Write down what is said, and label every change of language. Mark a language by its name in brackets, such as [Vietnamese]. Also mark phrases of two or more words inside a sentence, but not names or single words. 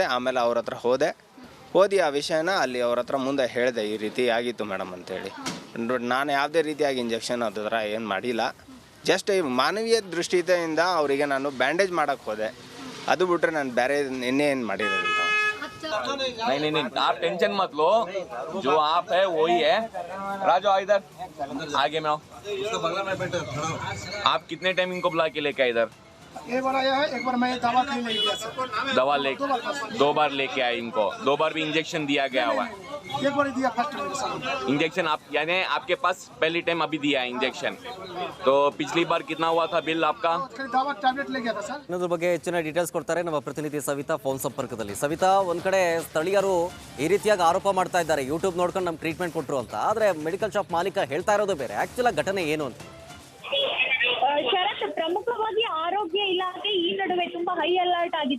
[Kannada] ಆಮೇಲೆ ಅವ್ರ ಹತ್ರ ಹೋದಿ ಆ ವಿಷಯನ ಅಲ್ಲಿ ಅವ್ರ ಹತ್ರ ಮುಂದೆ ಹೇಳಿದೆ, ಈ ರೀತಿ ಆಗಿತ್ತು ಮೇಡಮ್ ಅಂತೇಳಿ. ನಾನು ಯಾವುದೇ ರೀತಿಯಾಗಿ ಇಂಜೆಕ್ಷನ್ ಅದು ಥರ ಏನು ಮಾಡಿಲ್ಲ, ಜಸ್ಟ್ ಮಾನವೀಯ ದೃಷ್ಟಿಯಿಂದ ಅವರಿಗೆ ನಾನು ಬ್ಯಾಂಡೇಜ್ ಮಾಡೋಕ್ಕೆ ಹೋದೆ, ಅದು ಬಿಟ್ಟರೆ ನಾನು ಬೇರೆ ಇನ್ನೇನು ಮಾಡಿರೋದಿಲ್ಲ. [Hindi] नहीं, आप टेंशन मत लो, जो आप है वही है. राजू इधर आगे में आओ. आप कितने टाइम इनको बुला के लेके आए इधर? एक बार आया है, एक बार मैं दवा के लिए गया सर. दवा ले 2 बार लेके आए इनको, 2 बार भी इंजेक्शन दिया गया हुआ है. एक बार दिया [English] first time [Hindi] इंजेक्शन आप यानी आपके पास पहली टाइम अभी दिया है इंजेक्शन, तो पिछली बार कितना हुआ था बिल आपका? दवा टैबलेट ले गया था सर. [Kannada] ಇನ್ನೊಂದ್ರ ಬಗ್ಗೆ ಹೆಚ್ಚಿನ ಡೀಟೇಲ್ಸ್ ಕೊಡ್ತಾರೆ ನಮ್ಮ ಪ್ರತಿನಿಧಿ ಸವಿತಾ ಫೋನ್ ಸಂಪರ್ಕದಲ್ಲಿ. ಸವಿತಾ, ಒಂದ್ ಕಡೆ ಸ್ಥಳೀಯರು ಈ ರೀತಿಯಾಗಿ ಆರೋಪ ಮಾಡ್ತಾ ಇದ್ದಾರೆ, ಯೂಟ್ಯೂಬ್ ನೋಡ್ಕೊಂಡು ನಮ್ಗೆ ಟ್ರೀಟ್ಮೆಂಟ್ ಕೊಟ್ಟರು ಅಂತ. ಆದ್ರೆ [English] medical shop [Kannada] ಮಾಲೀಕ ಹೇಳ್ತಾ ಇರೋದು ಬೇರೆ. ಆಕ್ಚುಲ್ ಘಟನೆ ಏನು ಅಂತ? ಶರತ್, ಪ್ರಮುಖವಾಗಿ ಆರೋಗ್ಯ ಇಲಾಖೆ ಈ ನಡುವೆ ತುಂಬಾ [English] high alert [Kannada] ಆಗಿದೆ.